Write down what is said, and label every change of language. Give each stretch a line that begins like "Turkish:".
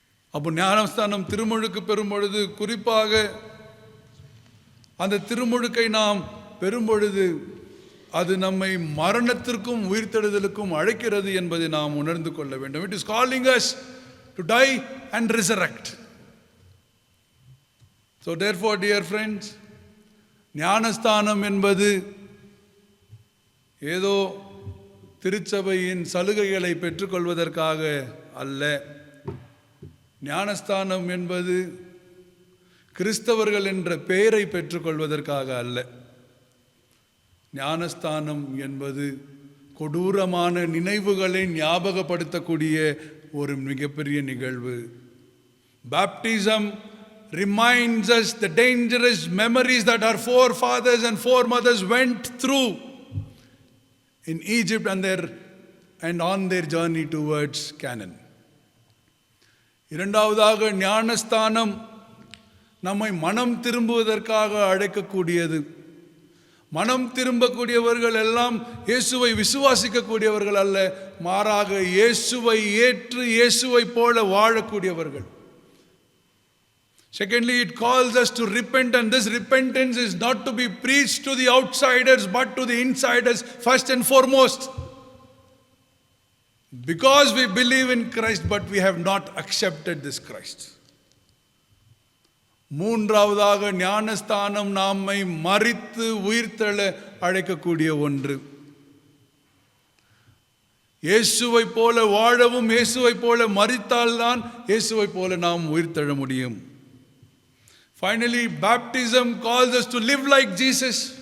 Tamil: அப்போ ஞானஸ்தானம் திருமுழுக்கு பெறும் பொழுது, குறிப்பாக அந்த திருமுழுக்கை நாம் பெறும் பொழுது அது நம்மை மரணத்திற்கும் உயிர்த்தெழுதலுக்கும் அழைக்கிறது என்பதை நாம் உணர்ந்து கொள்ள வேண்டும்.
English: It is calling us to die and resurrect. So therefore, dear friends,
Tamil: ஞானஸ்தானம் என்பது ஏதோ திருச்சபையின் சலுகைகளை பெற்றுக்கொள்வதற்காக அல்ல. ஞானஸ்தானம் என்பது கிறிஸ்தவர்கள் என்ற பெயரை பெற்றுக்கொள்வதற்காக அல்ல. ஞானஸ்தானம் என்பது கொடூரமான நினைவுகளை ஞாபகப்படுத்தக்கூடிய ஒரு மிகப்பெரிய நிகழ்வு.
English: Baptism reminds us the dangerous memories that our forefathers and foremothers went through in Egypt and on their journey towards Canaan.
Tamil: இரண்டாவதாக, ஞானஸ்தானம் நம்மை மனம் திரும்புவதற்காக அழைக்கக்கூடியது. மனம் திரும்பக்கூடியவர்கள் எல்லாம் இயேசுவை விசுவாசிக்கக்கூடியவர்கள் அல்ல, மாறாக இயேசுவை ஏற்று இயேசுவை போல வாழக்கூடியவர்கள்.
English: Secondly, it calls us to repent, and this repentance is not to be preached to the outsiders but to the insiders first and foremost. Because we believe in Christ but we have not accepted this Christ.
Tamil: மூன்றாவதாக, ஞானஸ்தானம் நம்மை மரித்து உயிர்த்தெழ அழைக்கக்கூடிய ஒன்று. இயேசுவை போல வாழவும் இயேசுவை போல மரித்தால்தான் இயேசுவை போல நாம் உயிர்த்தெழ முடியும்.
English: Finally, baptism calls us to live like Jesus.